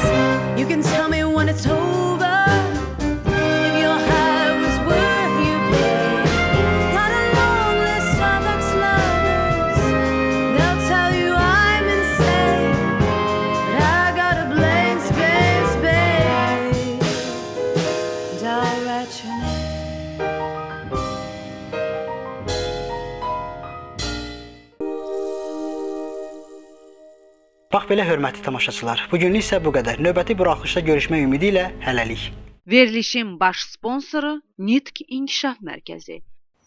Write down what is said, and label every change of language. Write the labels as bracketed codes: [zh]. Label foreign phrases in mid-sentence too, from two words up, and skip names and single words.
[en] You can tell me when it's over, if your high was worth your pain. Got a long list of ex-lovers, they'll tell you I'm insane, but I got a blank space, baby, and I'll write your name. [az] Bax belə hörmətli tamaşaçılar, bugünlük isə bu qədər. Növbəti buraxılışda görüşmək ümidi ilə hələlik. Verilişin baş sponsoru Nitq İnkişaf Mərkəzi.